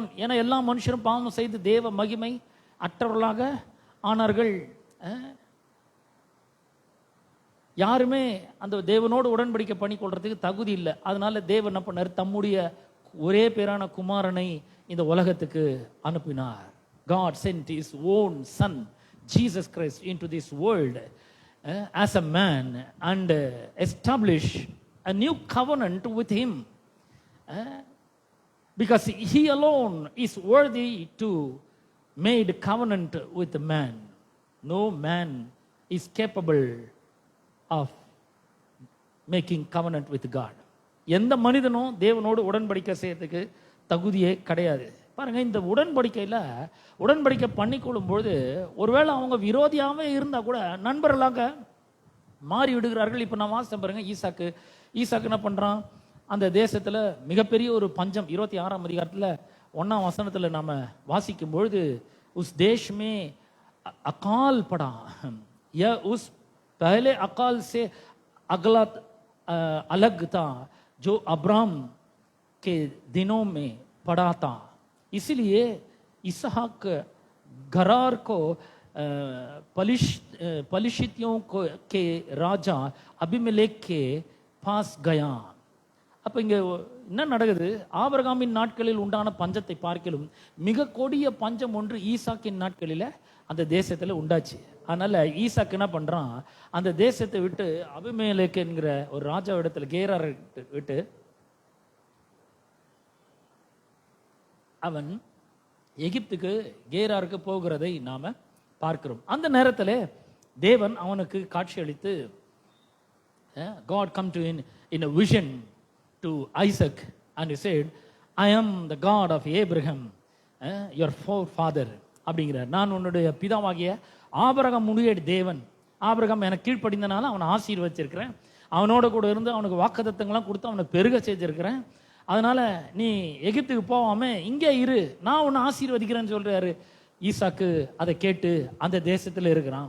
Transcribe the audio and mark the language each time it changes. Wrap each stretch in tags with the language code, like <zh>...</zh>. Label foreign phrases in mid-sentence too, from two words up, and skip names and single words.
<ta>ஏன்னா எல்லா மனுஷரும் பாவம் செய்து தேவ மகிமை அற்றவர்களாக ஆனார்கள். யாருமே அந்த தேவனோடு உடன்படிக்கை பண்ணி கொள்றதுக்கு தகுதி இல்லை. அதனால தேவன் என்ன பண்ணார், தம்முடைய ஒரே பேரான குமாரனை இந்த உலகத்துக்கு அனுப்பினார்.</ta> <en>God sent his own son Jesus Christ into this world as a man and establish a new covenant with him, because he alone is worthy to made covenant with man. No man is capable of making covenant with God.</en> <ta>எந்த மனிதனும் தேவனோடு உடன்படிக்கை செய்யறதுக்கு தகுதியே கிடையாது. பாருங்க, இந்த உடன்படிக்கை பண்ணிக்கொள்ளும் பொழுது ஒருவேளை அவங்க விரோதியாகவே இருந்தா கூட நண்பர்களாக மாறி விடுகிறார்கள். இப்ப நான் வாசித்தேன் பாருங்க, ஈசாக்கு என்ன பண்றான், அந்த தேசத்துல மிகப்பெரிய ஒரு பஞ்சம். 26ஆம் அதிகாரத்துல 1ஆம் வசனத்துல நாம வாசிக்கும் பொழுது,</ta> <hi>उस देश में अकाल पड़ा, यह उस पहले अकाल से अगला अलग था जो अब्राम के दिनों में पड़ा था। इसलिए इसहाक गरार को पलिश्तियों के राजा अबीमेलेक के पास गया।</hi> <ta>அப்போ இங்கே என்ன நடக்குது? ஆபிரகாமின் நாட்களில் உண்டான பஞ்சத்தை பார்க்கலும் மிக கொடிய பஞ்சம் ஒன்று ஈசாக்கின் நாட்களில் அந்த தேசத்தில் உண்டாச்சு. அதனால ஈசாக்கு என்ன பண்றான், அந்த தேசத்தை விட்டு அபிமெலேக்கு என்கிற ஒரு ராஜா இடத்துல கேரார் விட்டு அவன் எகிப்துக்கு கேராருக்கு போகிறதை நாம பார்க்கிறோம். அந்த நேரத்தில் தேவன் அவனுக்கு காட்சி அளித்து,</ta> <en>God come to in a vision to Isaac and he said, I am the God of Abraham, your forefather</en> <ta>அப்படிங்கிறார். நான் உன்னுடைய பிதாவாகிய ஆபிரகாம் உடைய தேவன். ஆபிரகாம் எனக்கு கீழ்ப்படிந்தனால அவனை ஆசீர்வச்சிருக்கிறேன், அவனோட கூட இருந்து அவனுக்கு வாக்குத்தத்தங்கள்லாம் கொடுத்து அவனை பெருக செஞ்சிருக்கிறேன். அதனால நீ எகிப்துக்கு போகாம இங்கே இரு, நான் உன்னை ஆசீர்வதிக்கிறேன்னு சொல்றாரு. ஈசாக்கு அதை கேட்டு அந்த தேசத்தில் இருக்கிறான்.</ta>